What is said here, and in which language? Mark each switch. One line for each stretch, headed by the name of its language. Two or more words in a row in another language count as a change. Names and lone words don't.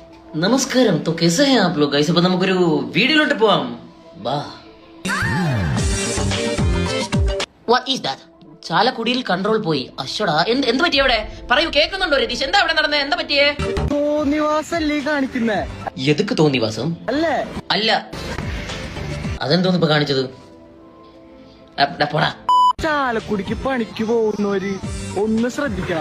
Malayalam: നമസ്കാരം.
Hindi: तो कैसे हैं आप लोग गाइस?
Malayalam: അപ്പോൾ നമുക്കൊരു വീഡിയോയിലോട്ട് പോവാം. വാ.
English: What is that?
Malayalam: ചാലക്കുടിയിൽ കൺട്രോൾ പോയി. അശ്വടാ, എന്ത് പറ്റി അവിടെ? പറയൂ, കേൾക്കുന്നുണ്ടോ രതീഷ്? എന്താ അവിടെ നടന്നത്? എന്താ പറ്റിയേ? തോന്നിവാസല്ലേ കാണിക്കുന്നേ? എതുക്ക് തോന്നിവാസം? അല്ലേ? അല്ല, അതെന്തോന്ന് ഇപ്പൊ കാണിച്ചത്? പോടാ. ചാലക്കുടിക്ക് പണിക്ക് പോകുന്നവര് ഒന്ന് ശ്രദ്ധിക്കണം.